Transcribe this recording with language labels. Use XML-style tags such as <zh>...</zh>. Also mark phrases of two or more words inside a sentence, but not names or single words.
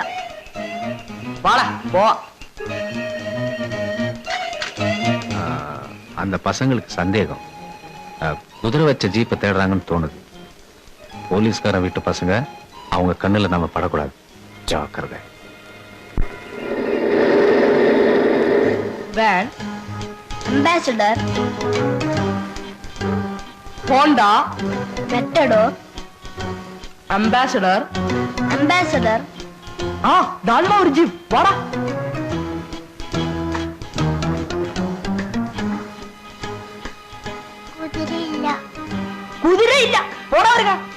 <ml>വാടാ പോവാ.</ml> <ta>அந்த பசங்களுக்கு சந்தேகம் குதிரை வச்ச ஜீப்பை தேடுறாங்கன்னு தோணுது. போலீஸ்காரன் வீட்டு பசங்க, அவங்க கண்ணுல நம்ம படக்கூடாது. ஜாக்கிரதை. வேன், அம்பாசிடர், ஹோண்டா, மெட்டடோர்,</ta> <ml>അംബാസഡർ. ആ ദാണ്ടാ ഒരു ജീപ്പ്. വാടാ. കുതിരയില്ല. പോടാ വരിക.</ml>